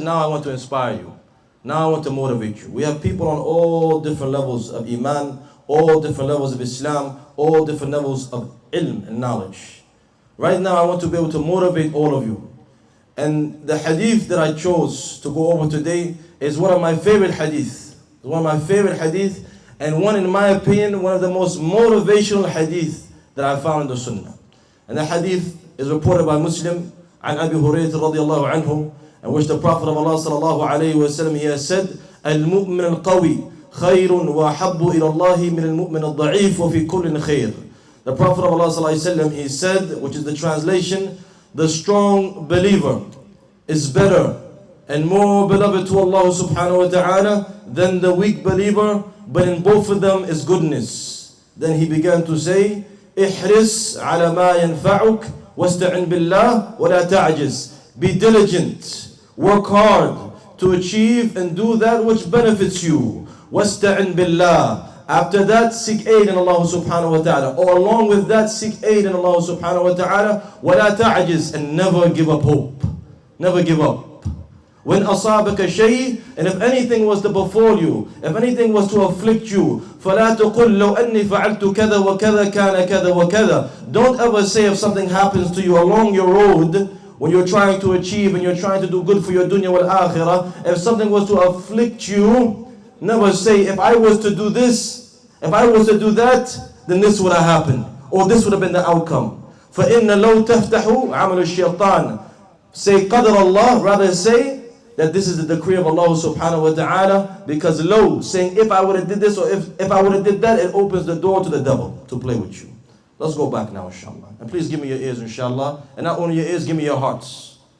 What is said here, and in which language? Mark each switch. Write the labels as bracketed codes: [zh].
[en] Now I want to inspire you. Now I want to motivate you. We have people on all different levels of iman, all different levels of Islam, all different levels of ilm and knowledge. Right now I want to be able to motivate all of you. And the hadith that I chose to go over today is one of my favorite hadith. One of my favorite hadith, and one, in my opinion, one of the most motivational hadith that I found in the Sunnah. And the hadith is reported by Muslim, [ar] عن أبي هريرة رضي الله عنه, [en] in which the Prophet of Allah صلى الله عليه وسلم, he has said, [ar] المؤمن القوي خير وأحب إلى الله من المؤمن الضعيف وفي كل خير. [en] The Prophet of Allah صلى الله عليه وسلم, he said, which is the translation, the strong believer is better and more beloved to Allah subhanahu wa ta'ala than the weak believer, but in both of them is goodness. Then he began to say, [ar] احرص على ما ينفعك واستعن بالله ولا تعجز. [en] Be diligent, work hard to achieve and do that which benefits you. [ar] واستعن بالله. [en] After that, seek aid in Allah subhanahu wa ta'ala. Or along with that, seek aid in Allah subhanahu wa ta'ala. [ar] ولا تعجز, [en] and never give up hope. Never give up. When [ar] أصابك شيء, [en] and if anything was to befall you, if anything was to afflict you, [ar] فلا تقل لو أني فعلت كذا وكذا كان كذا وكذا. [en] Don't ever say if something happens to you along your road, when you're trying to achieve and you're trying to do good for your dunya wal akhirah, if something was to afflict you, never say, if I was to do this, if I was to do that, then this would have happened, or this would have been the outcome. [ar] فإن لو تفتحوا عمل الشيطان. [en] Say qadr Allah, rather say that this is the decree of Allah subhanahu wa ta'ala, because lo, saying if I would have did this or if I would have did that, it opens the door to the devil to play with you. Let's go back now, inshallah. And please give me your ears, inshallah. And not only your ears, give me your hearts.